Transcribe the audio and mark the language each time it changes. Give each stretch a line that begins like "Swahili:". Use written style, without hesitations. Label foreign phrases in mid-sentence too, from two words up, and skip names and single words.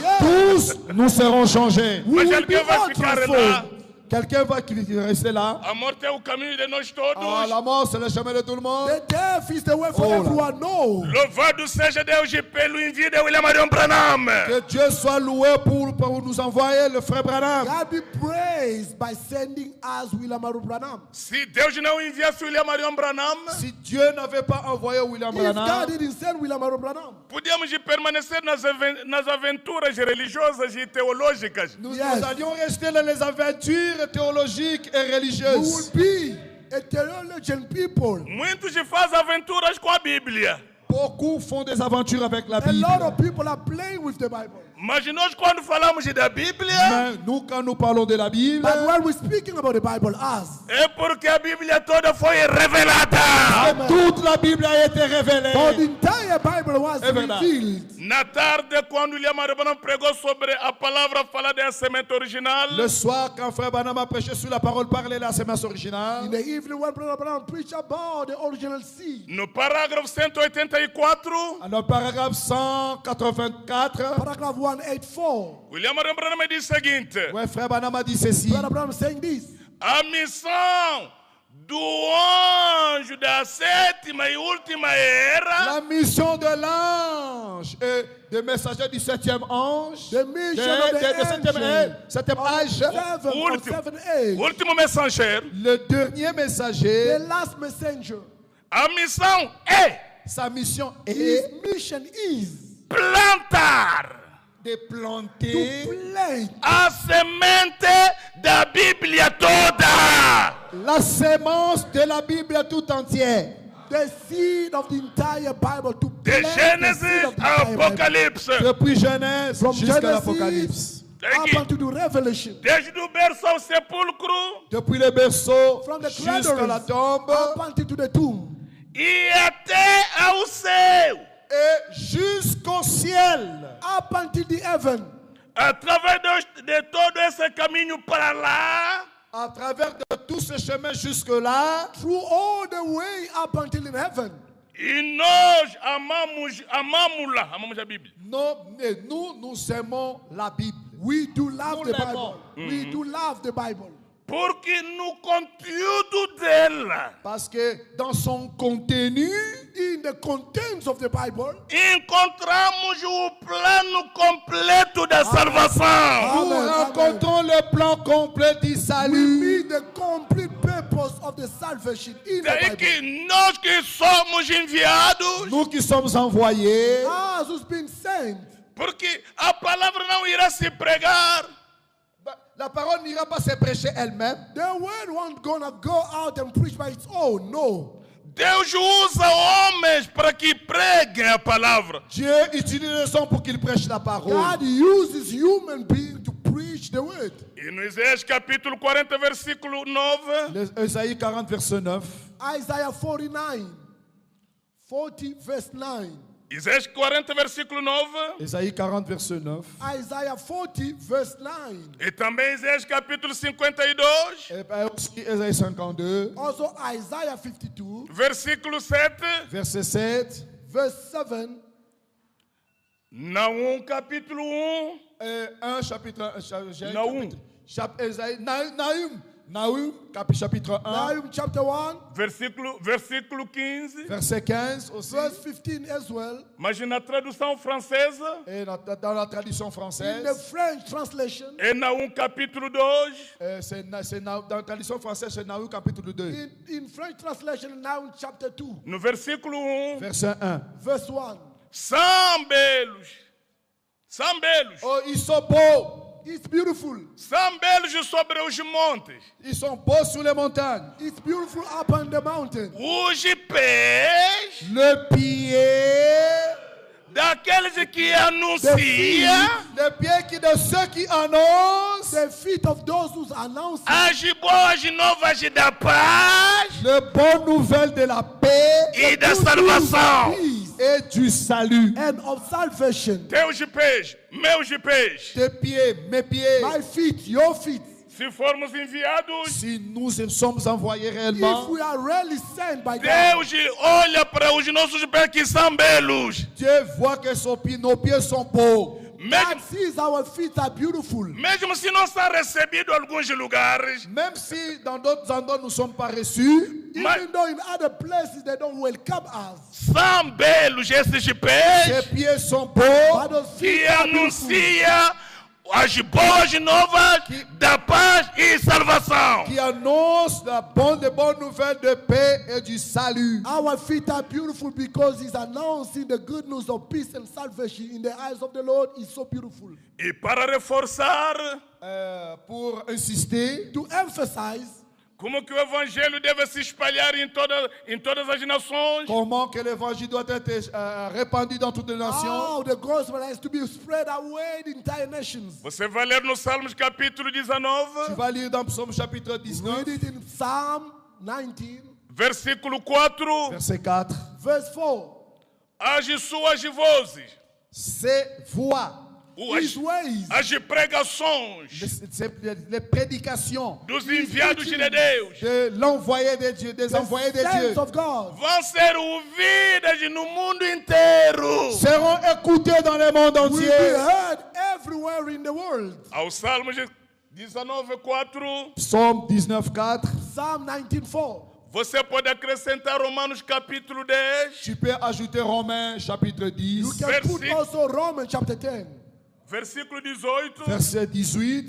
French: Tous nous serons changés.
English: We
Portuguese: Mas
English: will be
Portuguese: alguém vai
English: all
Portuguese: ficar lá.
English: transformed.
French: Quelqu'un va qui rester là.
Portuguese: A morte é o caminho de nós todos.
French: Ah, la mort, c'est le chemin de tout le monde.
English: The death is the way for
French: Oh, là.
English: everyone. No.
Portuguese: Louvado seja Deus e pelo envio de William Marion Branham.
French: Que Dieu soit loué pour nous envoyer le frère Branham.
English: God be praised by sending us William Aru Branham.
Portuguese: Se Deus não enviasse William Marion Branham,
French: Si Dieu n'avait pas envoyé William
English: If God Branham, didn't send William Aru Branham,
Portuguese: podíamos permanecer nas aventuras religiosas e teológicas.
French: nous
English: Yes.
French: allions rester dans les aventures théologiques et
English: we
French: religieuses.
English: would be a theologian people.
Portuguese: Muitos fazem aventuras com a Bíblia.
French: Beaucoup font des aventures avec la
English: A lot
French: Bible.
English: of people are playing with the Bible.
Portuguese: Mas nós, quando falamos da Bíblia,
French: Mais nous, quand nous parlons de la Bible,
English: But when we're speaking about the Bible, us,
Portuguese: é porque a Bíblia toda foi revelada.
French: toute la Bible a été
English: for
French: révélée.
English: the entire Bible was
Portuguese: É verdade.
English: revealed.
Portuguese: Na tarde, quando William Marion pregou sobre a palavra falada em a semente original,
French: Le soir, quand frère Branham a prêché sur la parole parlée, la sémence
English: In
French: originale,
English: the evening, when Brother Branham preached about the original seed,
Portuguese: no parágrafo 184,
French: dans le paragraphe 184,
English: paragraph 184,
Portuguese: William Marion Branham diz o seguinte:
French: ouais, frère Branham a dit ceci.
English: Brother Branham saying this.
Portuguese: a missão do anjo da sétima e última era
French: La mission de l'ange et des messagers du septième ange,
English: The mission of the
French: septième âge,
English: seven age,
Portuguese: último mensageiro,
French: le dernier
English: the
French: messager,
English: last messenger.
Portuguese: a missão é
French: sa mission
English: His
French: est
English: mission is
Portuguese: plantar
French: de
English: to
French: planter
English: plant
Portuguese: a semente da Bíblia toda.
French: la sémence de la Bible tout entière.
English: the seed of the entire Bible, to
Portuguese: De
English: plant the seed
Portuguese: Gênesis
English: of the
Portuguese: a
English: entire Bible.
Portuguese: Apocalipse.
French: Depuis Genèse
English: From
French: jusqu'à
English: Genesis
French: l'Apocalypse.
English: up unto the Revelation.
Portuguese: Desde o berço ao sepulcro
French: Depuis le berceau
English: From the
French: jusqu'à
English: cradle
French: la tombe
English: up unto to the tomb.
Portuguese: e até ao céu.
French: et jusqu'au ciel.
English: Up until the heaven.
Portuguese: Através de todo esse caminho para lá,
French: À travers de tout ce chemin jusque-là,
English: Through all the way up until in heaven.
Portuguese: e nós amamos a Bíblia.
French: nous aimons la Bible.
English: We do love
French: Nous
English: the
French: l'aimons.
English: Bible. We do love the Bible.
Portuguese: Porque no conteúdo dela
French: Parce que dans son contenu,
English: In the contents of the Bible,
Portuguese: encontramos o plano completo da salvação.
French: nous
English: Amen.
French: rencontrons le plan complet du
English: we
French: salut.
English: meet the complete purpose of the salvation in the
Portuguese: Daí
English: Bible.
Portuguese: que nós que somos enviados,
French: Nous qui sommes envoyés,
English: Us who's been sent.
Portuguese: porque a palavra não irá se pregar
French: la parole n'ira pas se prêcher elle-même.
English: The word won't gonna go out and preach by its own. No.
Portuguese: Deus usa homens para que preguem a palavra.
French: Dieu utilise les hommes pour qu'ils prêchent la parole.
English: God uses human beings to preach the word.
Portuguese: E no Isaías capítulo 40, versículo 9,
French: Ésaïe 40, verset 9.
English: Isaiah 49, 40 verse 9.
Portuguese: Isaías 40, versículo 9,
French: Ésaïe 40, verset 9.
English: Isaiah 40 verse 9.
Portuguese: e também Isaías capítulo 52,
French: Et aussi Ésaïe 52,
English: Also Isaiah 52
Portuguese: versículo 7,
French: verset 7.
English: verse 7.
Portuguese: Naum capítulo 1,
French: Et 1 chapitre 1. Naum. Ésaïe, Naum, chapitre 1,
English: Nahum chapter 1
Portuguese: versículo 15,
French: verset 15 aussi.
English: verse 15 as well.
Portuguese: mas na tradução francesa
French: Et dans la traduction
English: In the
French: française,
English: French translation,
Portuguese: é Naum capítulo 2,
French: dans la traduction française, c'est Naum chapitre 2,
English: in French translation, Nahum chapter 2
Portuguese: no versículo 1,
French: verset 1.
English: verse 1.
Portuguese: são belos,
French: Oh, ils sont beaux.
English: It's beautiful.
Portuguese: são belos sobre os montes,
French: Ils sont beaux sur les montagnes.
English: It's beautiful up on the mountain.
Portuguese: os pés
French: Le pied,
Portuguese: daqueles que
English: The
Portuguese: anunciam
French: le pied qui de ceux qui annoncent
English: The feet of those who announce
Portuguese: as boas novas da paz
French: les bonnes nouvelles de la paix
Portuguese: e da salvação.
English: peace
French: et du salut.
English: and of salvation.
Portuguese: Teus pés, meus pés,
French: Tes pieds, mes pieds.
English: My feet, your feet.
Portuguese: se formos enviados,
French: Si nous sommes envoyés
English: If
French: réellement,
English: we are really sent by God,
Portuguese: Deus olha para os nossos pés que são belos.
French: Dieu voit que nos pieds sont beaux.
English: God
Portuguese: Mesmo,
English: sees our feet are beautiful.
Portuguese: mesmo se não são recebidos em alguns lugares,
French: Même si dans d'autres endroits nous ne sommes pas reçus,
English: Even though in other places they don't welcome us.
Portuguese: são belos esses
French: tes
Portuguese: pés
French: pieds sont beaux
English: But those
Portuguese: que
English: feet are beautiful.
Portuguese: anuncia as boas novas da paz e salvação.
French: qui annoncent de bonnes nouvelles de paix et du salut.
English: Our feet are beautiful because He's announcing the good news of peace and salvation in the eyes of the Lord. Is so beautiful.
Portuguese: E para reforçar
French: Pour insister,
English: To emphasize
Portuguese: como que o evangelho deve se espalhar em todas as nações,
French: comment que l'évangile doit être répandu dans toutes les nations.
English: how the gospel has to be spread away in entire nations.
Portuguese: você vai ler no Salmos capítulo
French: Tu 19, vas lire dans Psaume chapitre 19,
English: Read it in Psalm 19,
Portuguese: versículo 4,
French: verset 4.
English: verse 4.
Portuguese: as suas vozes,
French: Ces voix,
English: His ways,
Portuguese: as pregações
French: les prédications
Portuguese: dos enviados de Deus
French: de l'envoyé de Dieu, des envoyés de Dieu,
English: sense of God,
Portuguese: vão ser ouvidas no mundo inteiro.
French: seront écoutés dans le monde
English: will be
French: entier.
English: heard everywhere in the world.
Portuguese: Ao Salmos 19:4,
French: Psaume 19, 4.
English: Psalm 19:4.
Portuguese: você pode acrescentar Romanos capítulo 10,
French: Tu peux ajouter Romains chapitre 10,
English: You can put Verse- also Romans chapter 10,
Portuguese: versículo 18,
French: verset 18.